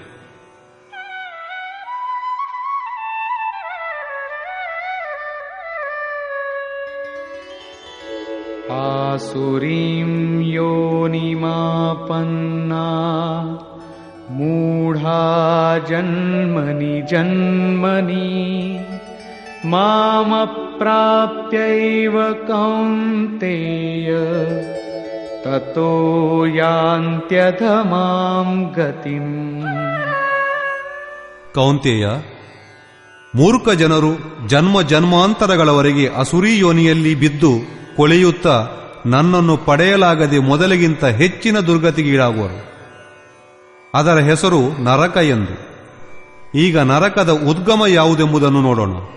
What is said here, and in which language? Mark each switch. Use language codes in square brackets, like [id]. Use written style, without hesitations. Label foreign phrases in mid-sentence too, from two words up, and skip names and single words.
[sa] ಆಸುರೀಂ ಯೋನಿಮಾಪನ್ನಾ ಮೂಢಾ ಜನ್ಮನಿ ಜನ್ಮನಿ ಮಾಮಪ್ರಾಪ್ಯೈವ ಕೌಂತೇಯ ततो यान्त्यधमां गतिम्. [kn] ಕೌಂತೆಯ, ಮೂರ್ಖ ಜನರು ಜನ್ಮ ಜನ್ಮಾಂತರಗಳವರೆಗೆ ಅಸುರಿ ಯೋನಿಯಲ್ಲಿ ಬಿದ್ದು ಕೊಳೆಯುತ್ತಾ ನನ್ನನ್ನು ಪಡೆಯಲಾಗದೆ ಮೊದಲಿಗಿಂತ ಹೆಚ್ಚಿನ ದುರ್ಗತಿಗೀಡಾಗುವರು. ಅದರ ಹೆಸರು ನರಕ ಎಂದು. ಈಗ ನರಕದ ಉದ್ಗಮ ಯಾವುದೆಂಬುದನ್ನು ನೋಡೋಣ.